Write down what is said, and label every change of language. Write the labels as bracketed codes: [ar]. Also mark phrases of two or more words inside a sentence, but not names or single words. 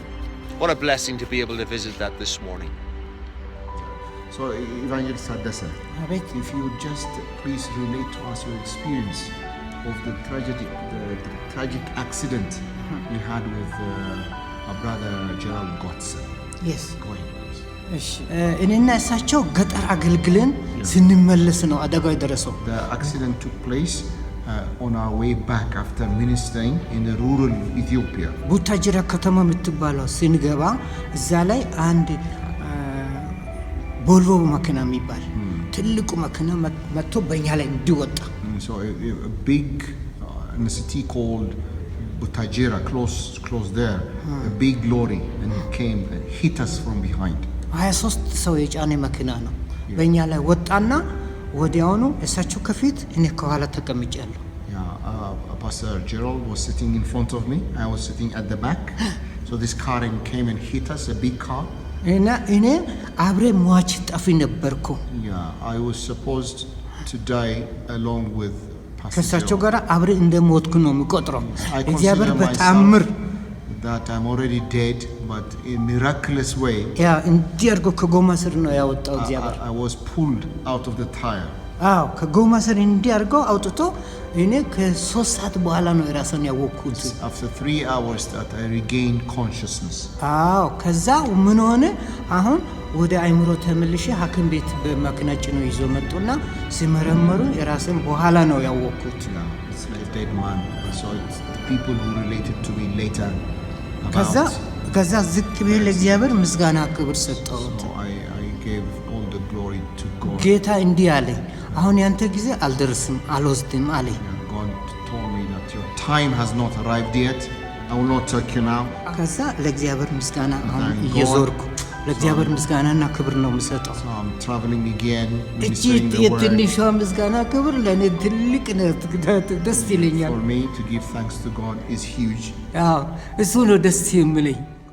[en] What a blessing to be able to visit that this morning. So Evangelist Adasa, if you would just please relate to us your experience of the tragedy, the tragic accident you had with our brother Gerald Gotzen. Yes. Go ahead, please. [am] እሺ እኔና እሳቸው ገጠር አገልግለን ስንመለስ ነው አደጋው የደረሰው። [en] The accident took place on our way back after ministering in the rural Ethiopia. [am] ቡታጅራ ከተማ የምትባለው ስንገባ እዛ ላይ አንድ ቦልቮ መኪና የሚባል ትልቁ መኪና መጥቶ በእኛ ላይ እንዲወጣ። [en] So a big in a city called Butajira, close there, a big lorry, and it came and hit us from behind. [am] 23 ሰው የጫነ መኪና ነው በእኛ ላይ ወጣና ወዲያውኑ እሳቸው ከፊት እኔ ከኋላ ተቀምጫለሁ። [en] Pastor Gerald was sitting in front of me, I was sitting at the back. So this car came and hit us, a big car. [am] እኔ አብሬ ሟች ጠፊ ነበርኩ። [en] I was supposed to die along with Pastor ከእሳቸው Gerald. [am] ጋር አብሬ እንደሞትኩ ነው የሚቆጥረው። [en] I እግዚአብሔር consider በታምር myself that I'm already dead, but in a miraculous way, [am] እንዲያርጎ ከጎማ ስር ነው ያወጣው እግዚአብሔር። [en] I was pulled out of the tire. [am] ከጎማ ስር እንዲያርጎ አውጥቶ እኔ ከ3 ሰዓት በኋላ ነው ራሴን ያወቅኩት። [en] After 3 hours that I regained consciousness. [am] ከዛ ምን ሆነ? አሁን ወደ አይምሮ ተመልሼ ሐኪም ቤት በመኪና ጭነው ይዞ መጡና ሲመረመሩ የራሴን በኋላ ነው ያወቅኩት። [en] It's like a dead man. So it's the people who related to me later [am] ከዛ ዝቅ ብዬ ለእግዚአብሔር ምስጋና ክብር ሰጠሁት። [en] So I gave all the glory to God. [am] ጌታ እንዲህ አለኝ፣ አሁን ያንተ ጊዜ አልደረስም አልወስድም አለኝ። [en] God told me that your time has not arrived yet. I will not take you now. [am] ከዛ ለእግዚአብሔር ምስጋና አሁን እየዞርኩ ለእግዚአብሔር ምስጋናና ክብር ነው የምሰጠው። [en] So I'm traveling again, እቺ ministering the word. [am] የትንሿ ምስጋና ክብር ለእኔ ትልቅ ደስ ይለኛል። [en] For me to give thanks to God is huge. [am] እሱ ነው ደስ የሚለኝ።